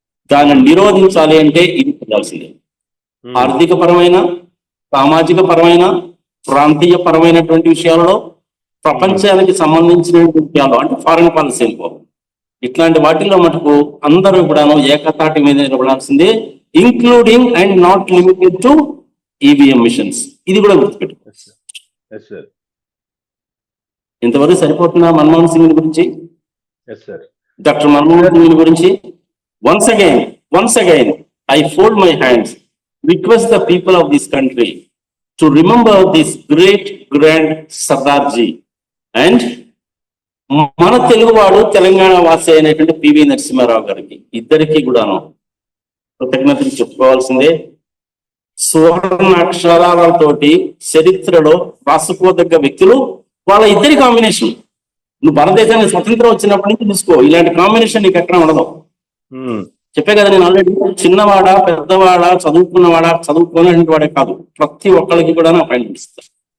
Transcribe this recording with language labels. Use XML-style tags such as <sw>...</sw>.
<te>దాన్ని నిరోధించాలి అంటే ఇది చేయాల్సిందే. ఆర్థిక పరమైన, సామాజిక పరమైన, ప్రాంతీయ పరమైనటువంటి విషయాలలో, ప్రపంచానికి సంబంధించిన విషయాలు అంటే ఫారెన్ పాలసీ అనుకో, ఇట్లాంటి వాటిల్లో మటుకు అందరూ కూడాను ఏకతాటి మీద నిలబడాల్సిందే,</te> <en>Including and not limited to EVM machines.</en> <te>ఇది కూడా గుర్తుపెట్టు. ఇంతవరకు సరిపోతుందా మన్మోహన్ సింగ్ గురించి? డాక్టర్ మన్మోహన్ సింగ్ గురించి</te> <en>once again I fold my hands, request the people of this country to remember this great grand Sardarji and</en> <te>మన తెలుగువాడు తెలంగాణ వాసి అయినటువంటి పివి నరసింహారావు గారికి ఇద్దరికి కూడాను కృతజ్ఞతలు చెప్పుకోవాల్సిందే. సువర్ణ అక్షరాలతోటి చరిత్రలో రాసుకోదగ్గ వ్యక్తులు వాళ్ళ ఇద్దరి కాంబినేషన్. నువ్వు భారతదేశానికి స్వతంత్రం వచ్చినప్పటి నుంచి చూసుకో, ఇలాంటి కాంబినేషన్ నీకు ఎక్కడ ఉండదు. చెప్పే కదా నేను ఆల్రెడీ, చిన్నవాడా పెద్దవాడా చదువుకున్నవాడా చదువుకోలేని వాడే కాదు, ప్రతి ఒక్కరికి కూడా అపాయింట్మెంట్ ఇస్తారు.</te>